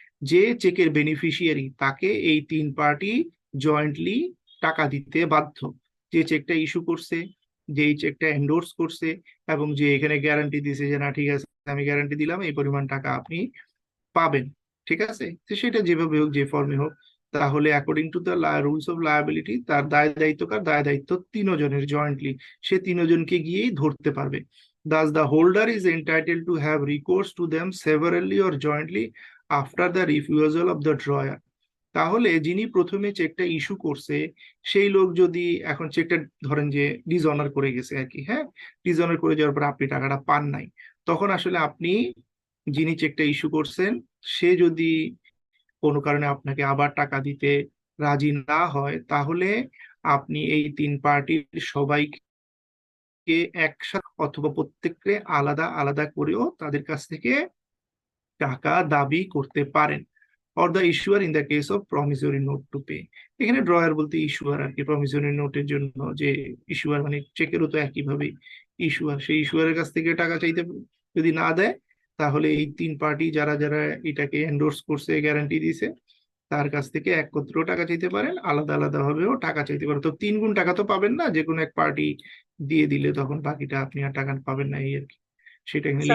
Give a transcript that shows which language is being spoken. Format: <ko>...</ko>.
<bn>যে চেকের বেনিফিশিয়ারি তাকে এই 3 পার্টি জয়েন্টলি টাকা দিতে বাধ্য, যে চেকটা ইস্যু করছে, যে এই চেকটা এন্ডোর্স করছে, এবং যে এখানে গ্যারান্টি দিছে যে না ঠিক আছে আমি গ্যারান্টি দিলাম এই পরিমাণ টাকা আপনি পাবেন, ঠিক আছে, তো সেটা যেভাবে হোক যে ফর্মে হোক, তাহলে</bn> <en>according to the rules of liability</en> <bn>তার দায় দায়িত্ব 3 জনের জয়েন্টলি, সে 3 জনকে গিয়েই ধরতে পারবে।</bn> <en>Thus the holder is entitled to have recourse to them severally or jointly after the refusal of the drawer.</en> <bn>তাহলে যিনি প্রথমে চেকটা ইস্যু করছে সেই লোক যদি এখন চেকটা ধরেন যে ডিসঅনার করে গেছে আর কি, হ্যাঁ, ডিসঅনার করে যাওয়ার পর আপনি টাকাটা পান নাই, তখন আসলে আপনি যিনি চেকটা ইস্যু করছেন সে যদি কোনো কারণে আপনাকে আবার টাকা দিতে রাজি না হয়, তাহলে আপনি এই 3 পার্টির সবাইকে একসাথে অথবা প্রত্যেককে আলাদা আলাদা করেও তাদের কাছ থেকে টাকা দাবি করতে পারেন।</bn> <en>or the issuer in the case of promissory note to pay.</en> <bn>এখানে ড্রয়ার বলতে ইস্যুয়ার আর কি, প্রমিসরি নোটের জন্য যে ইস্যুয়ার মানে চেকেরও তো একইভাবে ইস্যুয়ার, সেই ইস্যুয়ারের কাছ থেকে টাকা চাইতে যদি না দেয় তাহলে এই 3 পার্টি যারা যারা এটাকে এন্ডোর্স করছে গ্যারান্টি দিয়েছে তার কাছ থেকে একত্র টাকা চাইতে পারেন, আলাদা আলাদা ভাবেও টাকা চাইতে পারেন। তো 3 গুণ টাকা তো পাবেন না, যে কোনো এক পার্টি দিয়ে দিলে তখন বাকিটা আপনি আর টাকা পাবেন না, এই আর কি, সেটা এখানে</bn>